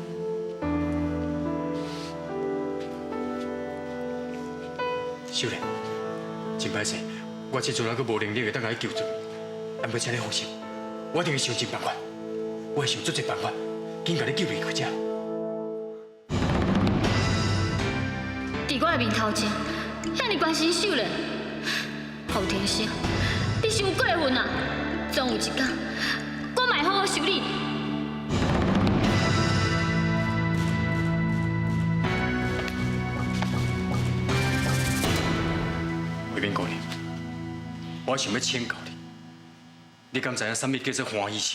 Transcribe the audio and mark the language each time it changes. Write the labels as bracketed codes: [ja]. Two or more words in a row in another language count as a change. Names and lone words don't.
[nan] 秀莲，真歹势，我这阵还阁无能力会当甲你救出，但要请你放心，我一定会想尽办法，我会想出一办法，紧甲你救离开遮。伫我的面头前，遐尼关心秀莲，后天生，你伤过分啊！总有一天，我嘛会好好修理。贵宾姑娘，我想要请教你，你敢知影什么叫做欢喜心？